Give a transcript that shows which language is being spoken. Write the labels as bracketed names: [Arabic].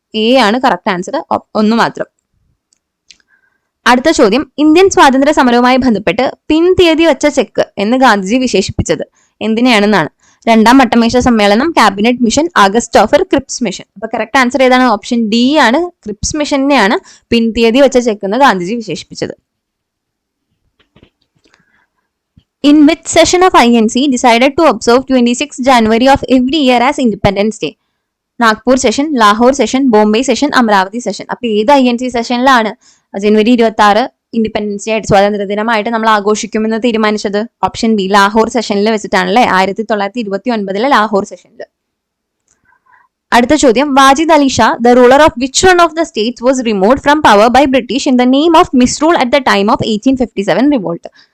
[Malayalam] A ആണ് correct answer, 1 മാത്രം. അടുത്ത ചോദ്യം, ഇന്ത്യൻ സ്വാതന്ത്ര്യ സമരവുമായി ബന്ധപ്പെട്ട് പിൻതീയതി വെച്ച ചെക്ക് എന്ന് ഗാന്ധിജി വിശേഷിപ്പിച്ചത് എന്തിനെയാണെന്നാണ്? രണ്ടാം വട്ടമേശ സമ്മേളനം, cabinet mission, August offer, Cripps mission. അപ്പൊ കറക്റ്റ് ആൻസർ ഏതാണ്? ഓപ്ഷൻ ഡി ആണ്. ക്രിപ്സ് മിഷനെയാണ് പിൻതീയതി വെച്ച ചെക്ക് എന്ന് ഗാന്ധിജി വിശേഷിപ്പിച്ചത്. [English] In which session of INC decided to observe 26 January of every year as Independence Day? [Malayalam] Nagpur session, Lahore session, Bombay session, Amaravati session. അപ്പൊ ഏത് INC സെഷനിലാണ് ജനുവരി 26 independence day ആയിട്ട്, സ്വാതന്ത്ര്യ ദിനമായിട്ട് നമ്മൾ ആഘോഷിക്കുമെന്ന് തീരുമാനിച്ചത്? ഓപ്ഷൻ ബി, ലാഹോർ സെഷനിൽ വെച്ചിട്ടാണല്ലേ, 1929 ലാഹോർ സെഷനിൽ. അടുത്ത ചോദ്യം, [English] Wajid Ali Shah, the ruler of which one of the states was removed from power by British in the name of misrule at the time of 1857 revolt?